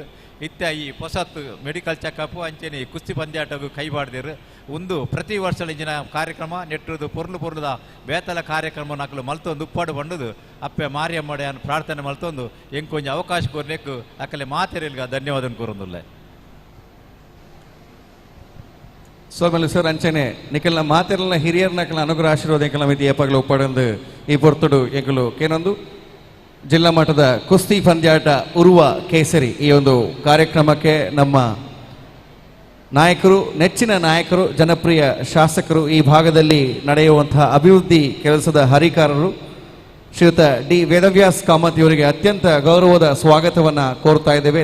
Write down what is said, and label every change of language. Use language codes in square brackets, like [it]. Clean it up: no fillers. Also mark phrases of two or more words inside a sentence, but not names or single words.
[tcy] ಇತ್ತ ಈ ಹೊಸತ್ತು ಮೆಡಿಕಲ್ ಚೆಕಪ್ ಅಂಚೆನೆ ಕುಸ್ತಿ ಪಂದ್ಯಾಟಗೂ ಕೈಬಾಡ್ದೇರು ಒಂದು ಪ್ರತಿ ವರ್ಷ ಇಂಜಿನ ಕಾರ್ಯಕ್ರಮ ನೆಟ್ಟದು ಪೊರ್ಲುದ ಬೇತಲ ಕಾರ್ಯಕ್ರಮ ನಕಲು ಮಲ್ತೊಂದು ಉಪ್ಪಾಡು ಬಂಡದು ಅಪ್ಪೆ ಮಾರಿಯಮ್ಮಡ ಯಾನು ಪ್ರಾರ್ಥನೆ ಮಲ್ತೊಂದು ಎಂಕೊಂಜಿ ಅವಕಾಶ ಕೋರ್ನೆಕ್ಕು ಅಕ್ಕಲೆ ಮಾತೆರೆಲ್ಗ ಧನ್ಯವಾದ ಕೋರೊಂದುಲ್ಲೆ. ಸೋಮಲ್ ಸರ್ ಅಂಚನೆ ನಿಕಲ್ನ ಮಾತೆಲ್ಲ ಹಿರಿಯರ್ ನಕಲ ಅನುಗ್ರಹ ಆಶೀರ್ವಾದ ಎಂಕಲ ಮಿತಿ ಏಪಾಗಲ ಉಪ್ಪಾಡಂದು ಈ ಪೊರ್ತುಡು ಎಂಕಲು ಕೇನೊಂದು ಜಿಲ್ಲಾ ಮಟ್ಟದ ಕುಸ್ತಿ ಪಂದ್ಯಾಟ ಉರ್ವ ಕೇಸರಿ [kn] ಈ ಒಂದು ಕಾರ್ಯಕ್ರಮಕ್ಕೆ ನಮ್ಮ ನಾಯಕರು, ನೆಚ್ಚಿನ ನಾಯಕರು, ಜನಪ್ರಿಯ ಶಾಸಕರು, ಈ ಭಾಗದಲ್ಲಿ ನಡೆಯುವಂತಹ ಅಭಿವೃದ್ಧಿ ಕೆಲಸದ ಹರಿಕಾರರು ಶ್ರೀಯುತ ಡಿ ವೇದವ್ಯಾಸ್ ಕಾಮತ್ ಇವರಿಗೆ ಅತ್ಯಂತ ಗೌರವದ ಸ್ವಾಗತವನ್ನು ಕೋರ್ತಾ ಇದ್ದೇವೆ.